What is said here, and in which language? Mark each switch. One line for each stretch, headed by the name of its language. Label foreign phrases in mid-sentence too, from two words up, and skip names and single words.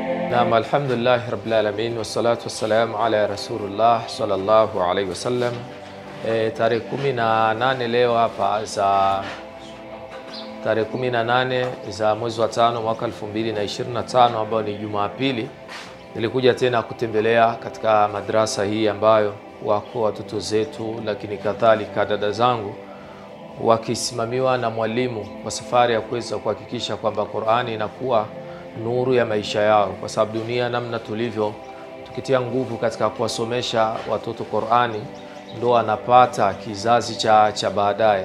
Arabic: Naam, الحمد لله رب العالمين والصلاة والسلام على رسول الله صلى الله عليه وسلم.
Swahili: Tarehe 18 leo hapa za tarehe 18 za mwezi wa 5 mwaka 2025 ambao ni Jumapili, nilikuja tena kutembelea katika madrasa hii ambayo wako watoto zetu, lakini kadhalika dada zangu, wakisimamiwa na mwalimu wa safari ya kuweza kuhakikisha kwamba Qur'ani inakuwa nuru ya maisha yao, kwa sababu dunia namna tulivyo, tukitia nguvu katika kuwasomesha watoto Qur'ani ndo anapata kizazi cha baadaye.